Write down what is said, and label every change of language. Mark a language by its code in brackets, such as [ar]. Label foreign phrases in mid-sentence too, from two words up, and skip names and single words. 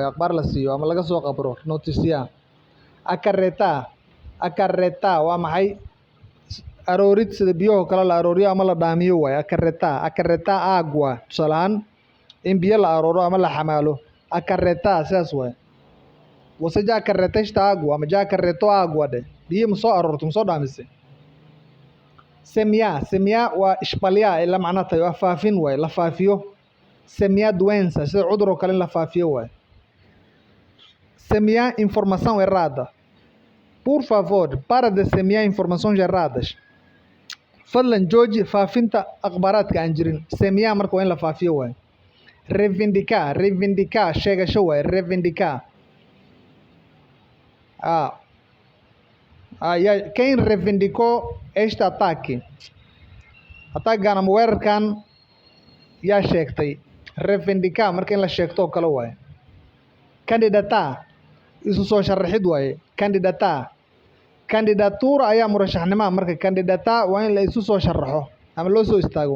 [so] akhbaar la siiyo ama laga soo qabro. [pt] noticia. [so] acarreta acarreta waa maxay? aroorid sida biyahoo kale la arooriyo ama la dhaamiyo waaye. acarreta acarreta agua tusaale ahaan in biyo la arooro ama la xamaalo. acarreta sidaas waaye. [pt] Você já acarretaste água [so] ama [pt] já acarretou água [so] de biyo ma soo aroorto ma soo dhaamise. semear semear waa espalhar la macno tahay. waa faafin waaye. la faafiyo. [pt] semear doença [so] sida cudur oo kale in la faafiyo waaye. [pt] semear informação errada. Por favor, para de semear informações erradas. [so] fadlan jooji faafinta akhbaaraadka aan jirin. semear marka waa in la faafiyo waaye. reivindicar reivindicar sheegasho waaye. [pt] reivindicar quem reivindicou este ataque? [so] atagan ama weerarkan yaa sheegtay. reivindicar marka in la sheegto oo kale waaye. candidatar isu soo sharaxid waaye. candidatar candidatura ayaa murashaxnima. marka candidatar waa in la isu soo sharaxo ama loo soo istaago.